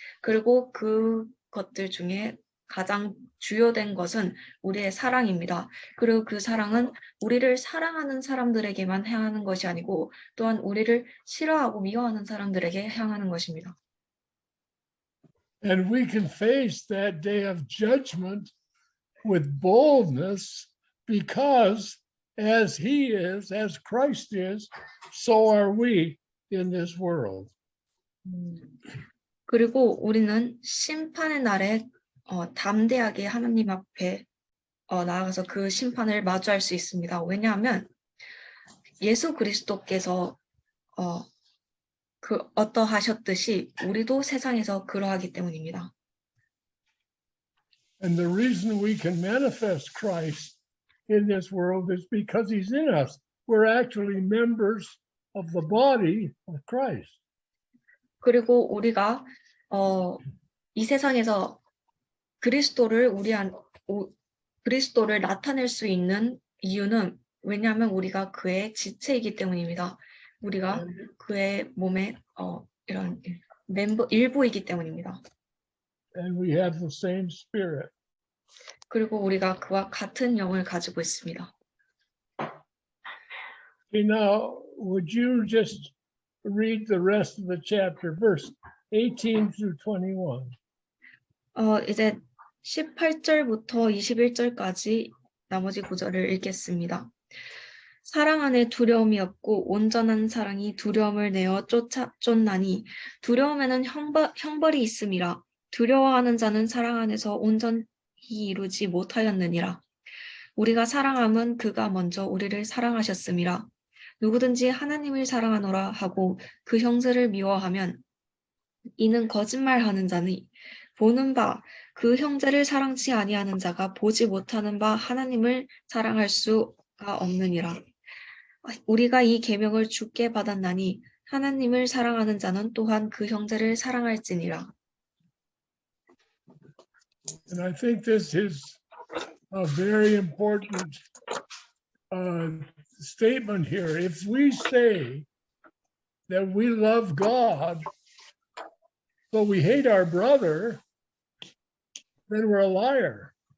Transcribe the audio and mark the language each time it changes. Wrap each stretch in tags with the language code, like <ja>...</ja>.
<ko>그리고 그것들 중에 가장 주요된 것은 우리의 사랑입니다. 그리고 그 사랑은 우리를 사랑하는 사람들에게만 향하는 것이 아니고 또한 우리를 싫어하고 미워하는 사람들에게 향하는 것입니다.</ko> <en>And we can face that day of judgment with boldness because as he is, as Christ is, so are we in this world.</en> <ko>그리고 우리는 심판의 날에 담대하게 하나님 앞에 나아가서 그 심판을 마주할 수 있습니다. 왜냐하면 예수 그리스도께서 어떠하셨듯이 우리도 세상에서 그러하기 때문입니다.</ko> <en>And the reason we can manifest Christ in this world is because he's in us. We're actually members of the body of Christ.</en> <ko>그리고 우리가 이 세상에서 그리스도를 나타낼 수 있는 이유는 왜냐하면 우리가 그의 지체이기 때문입니다. 우리가 그의 몸의 이런 일부이기 때문입니다.</ko> <en>And we have the same spirit.</en> <ko>그리고 우리가 그와 같은 영을 가지고 있습니다.</ko> <en>Okay, now, would you just read the rest of the chapter, verse 18 through 21?</en> <ko>이제 18절부터 21절까지 나머지 구절을 읽겠습니다. 사랑 안에 두려움이 없고 온전한 사랑이 두려움을 내어 쫓나니 두려움에는 형벌이 있음이라. 두려워하는 자는 사랑 안에서 온전히 이루지 못하였느니라. 우리가 사랑함은 그가 먼저 우리를 사랑하셨음이라. 누구든지 하나님을 사랑하노라 하고 그 형제를 미워하면 이는 거짓말하는 자니 보는 바 그 형제를 사랑치 아니하는 자가 보지 못하는 바 하나님을 사랑할 수가 없느니라. 우리가 이 계명을 주께 받았나니 하나님을 사랑하는 자는 또한 그 형제를 사랑할지니라.</ko> <en>And I think this is a very important statement here. If we say that we love God, but we hate our brother, then we're a liar.</en>